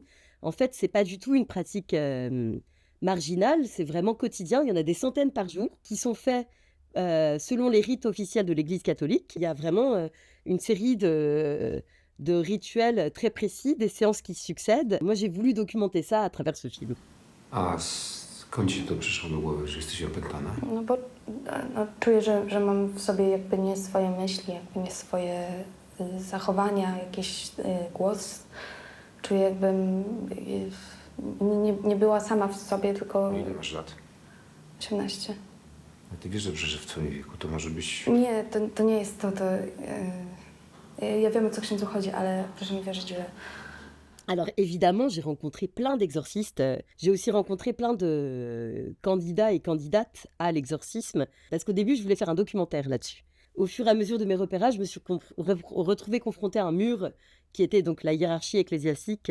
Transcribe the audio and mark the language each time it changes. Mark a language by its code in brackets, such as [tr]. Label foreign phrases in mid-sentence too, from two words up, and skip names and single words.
[fr] En fait, c'est pas du tout une pratique marginale, c'est vraiment quotidien. Il y en a des centaines par jour qui sont faits selon les rites officiels de l'Église catholique. Il y a vraiment une série de rituels très précis, des séances qui se succèdent. Moi, j'ai voulu documenter ça à travers ce film. [pl] A skąd ci to przyszło do głowy, że jesteś opętana? No bo czuję, że mam w sobie jakby nie swoje myśli, jakby nie swoje zachowania, jakiś głos. Czuję, jakbym nie była sama w sobie, tylko Ile masz lat? 18. A ty wiesz dobrze, że w twoim wieku to może być... Nie, to nie jest to. Ja wiem, o co księdzu chodzi, ale proszę mi wierzyć, że... [fr] Alors évidemment, j'ai rencontré plein d'exorcistes. J'ai aussi rencontré plein de candidats et candidates à l'exorcisme, parce qu'au début, je voulais faire un documentaire là-dessus. Au fur et à mesure de mes repérages, je me suis retrouvée confrontée à un mur qui était donc la hiérarchie ecclésiastique.